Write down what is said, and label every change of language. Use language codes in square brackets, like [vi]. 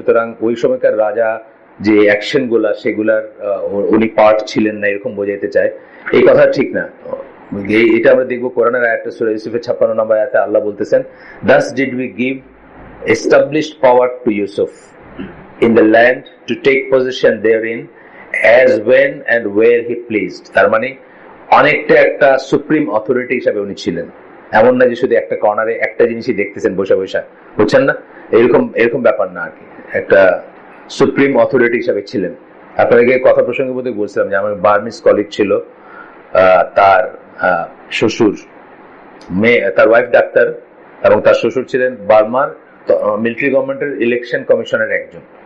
[bn] সুতরাং ওই সময়কার রাজা যে অ্যাকশন গুলা সেগুলার উনি পার্ট ছিলেন না, এরকম বোঝাইতে চায়। এই কথা ঠিক না। এটা আমরা দেখবো কোরআনের আয়াতটা সূরা ইউসুফের 56 নম্বর আয়াতে আল্লাহ বলতেছেন, [en] thus did we give established power to Yusuf in the land to take possession therein as when and where he pleased. [bn] তার মানে অনেকটা একটা সুপ্রিম অথরিটি হিসাবে উনি ছিলেন। এমন না যে শুধু একটা কর্নারে একটা জিনিসই দেখতেছেন বসে বসে, বুঝছেন না, এরকম ব্যাপার না আর কি। একটা সুপ্রিম অথরিটি হিসাবে ছিলেন। আপনাদেরকে কথা প্রসঙ্গে বোধহয় বলছিলাম যে আমার বার্মিজ কলিগ ছিল, তার শ্বশুর তার ওয়াইফ ডাক্তার এবং তার শ্বশুর ছিলেন বার্মার মিলিটারি গভর্নমেন্টের ইলেকশন কমিশনের একজন।